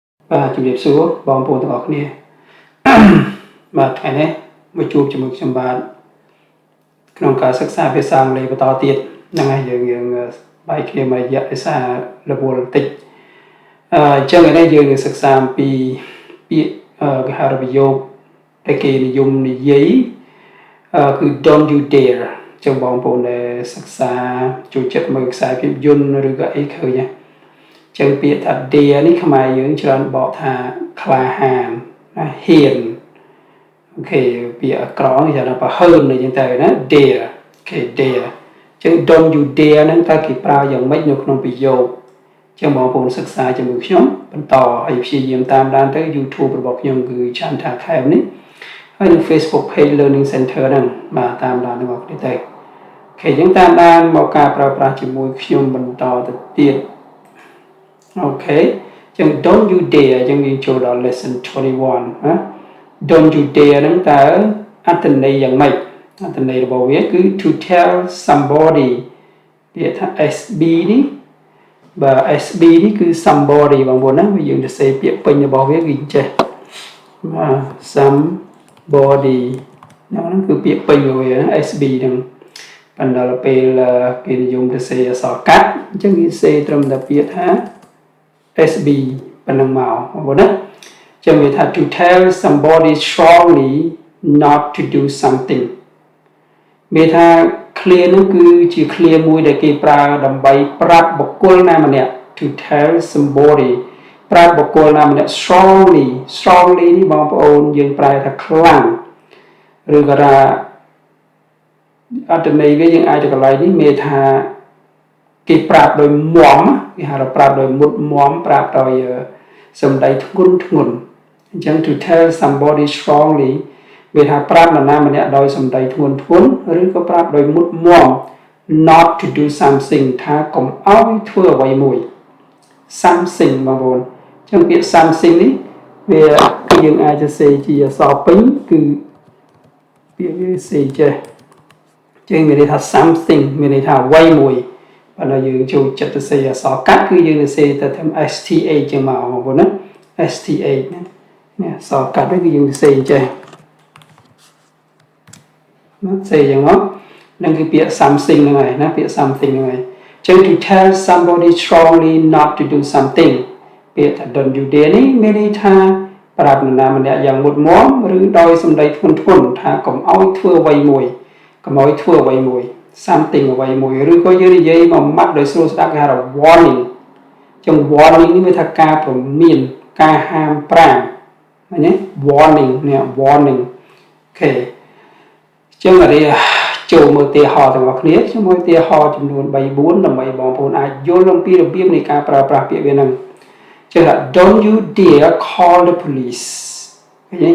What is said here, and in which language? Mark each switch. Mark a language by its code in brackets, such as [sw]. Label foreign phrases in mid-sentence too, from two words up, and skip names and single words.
[km] ជំរាបសួរបងប្អូនទាំងអស់គ្នាបាទថ្ងៃនេះមកជួបជាមួយខ្ញុំបាទក្នុងការសិក្សាភាសាអង់គ្លេសបន្តទៀតហ្នឹងហើយយើងបែកគ្នាមួយរយៈភាសារវល់បន្តិចអញ្ចឹងថ្ងៃនេះយើងនឹងសិក្សាអំពីពាក្យគេហៅប្រយោគដែលគេនិយមនិយាយគឺ [en] don't you dare [km] ចឹងបងប្អូនដែលសិ ក្សាចូលចិត្តមើលខ្សែភាពយន្តឬក៏អីឃើញណាចឹងពាក្យថា dare នេះខ្មែរយើងច្រើនបកថាក្លាហានណាហ៊ានអូខេពាក្យអក្រក់គេថាបើហើនអីចឹងទៅណា dare អូខេ dare ចឹង don't you dare ហ្នឹងតើគេប្រើយ៉ាងម៉េចនៅក្នុងប្រយោគចឹងបងប្អូនសិក្សាជាមួយខ្ញុំបន្តឲ្យព្យាយាមតាមដានទៅ YouTube របស់ខ្ញុំគឺ Chantha Khem នេះហើយនៅ Facebook page Learning Center ហ្នឹងបាទតាមដានទាំងអស់គ្នាទៅអូខេចឹងតាមដានមកការប្រើប្រាស់ជាមួយខ្ញុំបន្តទៅទៀត អូខេចឹង [en] don't you dare [km] ចឹងយើងចូលដល់ lesson 21ណា [en] don't you dare [km] ហ្នឹងតើអត្ថន័យ យ៉ាងម៉េចអត្ថន័យរបស់វាគឺ [en] to tell somebody [km] ពាក្យថា SB នេះបាទ SB នេះគឺ somebody បងប្អូនណាយើងទៅសេពាក្យពេញរបស់វាគឺចេះបាទ somebody ហ្នឹងគឺពាក្យពេញរបស់វា SB ហ្នឹងប៉ុន្តែដល់ពេលគេនិយមទៅសេអក្សរកាត់អញ្ចឹងគេសេត្រឹមតែពាក្យថា SB ប៉ុណ្ណឹងមកបងប្អូនណាចឹងវាថា [en] to tell somebody strongly not to do something [km] មានថា clear នោះគឺជា clear មួយដែលគេប្រើដើម្បីប្រាប់បុគ្គលណាម្នាក់ [en] to tell somebody [km] ប្រាប់បុគ្គលណាម្នាក់ strongly នេះបងប្អូនយើងប្រែថាខ្លាំងឬក៏ថាអត្ថន័យ វាយើងអាចទៅកន្លែងនេះមានថាគេប្រាប់ដោយមាំគេហៅថាប្រាប់ដោយមុតមាំប្រាប់ដោយសម្ដីធ្ងន់អញ្ចឹង [en] to tell somebody [km] strongly វាថាប្រាប់នរណាម្នាក់ដោយសម្ដីធ្ងន់ឬក៏ប្រាប់ដោយមុតមាំ [en] not to do something [km] ថាកុំឲ្យ ធ្វើអ្វីមួយ something បងប្អូនអញ្ចឹងពាក្យ something នេះវាគឺយើងអាចទៅសេជាអក្សរពេញគឺពាក្យវាសេចេះចឹងមានន័យថា something មានន័យថាអ្វីមួយបើដល់យើងចូលចិត្តទៅសេអក្សរកាត់គឺយើងទៅសេទៅthêm STH ចឹងមកបងប្អូនណា STH ណាអក្សរកាត់វិញគឺយើងទៅសេចេះ ណាសេចឹងមកនឹងគឺពាក្យ something ហ្នឹងហើយណាពាក្យ something ហ្នឹងហើយចឹង [en] to tell somebody strongly not to do something [km] ពាក្យថា [en] don't you dare [km] នេះមានន័យថាប្រាប់នរណាម្នាក់យ៉ាងមុតមាំឬដោយសម្ដីធ្ងន់ថាកុំឲ្យធ្វើអ្វីមួយ something អ្វីមួយឬក៏យើងនិយាយមកម៉ាត់ដោយស្រួលស្ដាប់គេហៅថា warning ចឹង warning នេះវាថាការព្រមានការហាមប្រាមឃើញទេ warning នេះ warning អូខេចឹងឥឡូវចូលមើលឧទាហរណ៍ទាំងអស់គ្នាខ្ញុំមើលឧទាហរណ៍ចំនួន 3-4 ដើម្បីបងប្អូនអាចយល់អំពីរបៀបនៃការប្រើប្រាស់ពាក្យវាហ្នឹងចឹងថា [en] don't you dare call the police [km] ឃើញទេ